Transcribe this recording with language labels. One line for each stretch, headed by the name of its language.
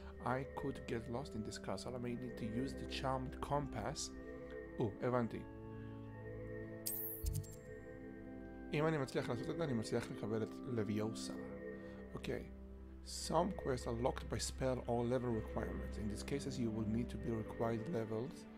English: I could get lost in this castle. I may need to use the charmed compass.
Hebrew: הבנתי. אם אני מצליח לעשות את זה, אני מצליח לקבל את לוויוסה.
English: Okay. Some quests are locked by spell or level requirements. In these cases, you will need to be required levels.